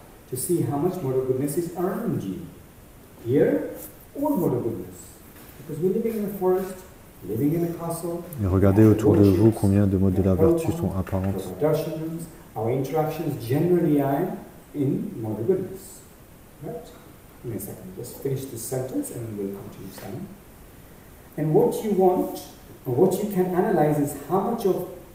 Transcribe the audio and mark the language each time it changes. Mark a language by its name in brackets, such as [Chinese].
[English] To see how much mode of goodness is around you. Here, all mode of goodness. Because we're living in a forest, living in a castle. [French] Et regardez autour de vous combien de modes de la vertu sont apparentes. [English] Our interactions generally are in mode of goodness. Right? Give me a second. Just finish this sentence and we'll continue Simon. And what you want, or what you can analyze is how much of